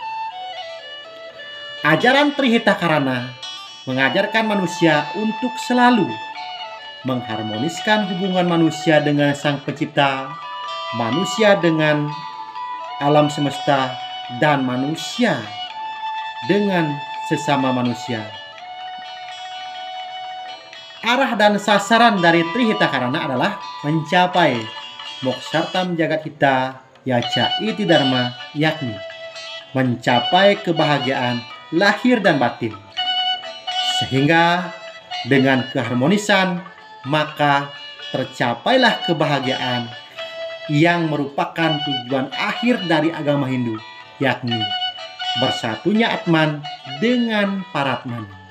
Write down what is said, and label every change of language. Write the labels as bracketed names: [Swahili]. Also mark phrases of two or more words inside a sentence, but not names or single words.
[Indonesian] Ajaran Trihitakarana mengajarkan manusia untuk selalu mengharmoniskan hubungan manusia dengan Sang Pencipta, manusia dengan alam semesta, dan manusia dengan sesama manusia. Arah dan sasaran dari Trihitakarana adalah mencapai [Sanskrit] मोक्षार्थं जगत् हिताय च इति धर्मः, [Indonesian] yakni mencapai kebahagiaan lahir dan batin. Sehingga dengan keharmonisan maka tercapailah kebahagiaan yang merupakan tujuan akhir dari agama Hindu, yakni bersatunya Atman dengan Paratman.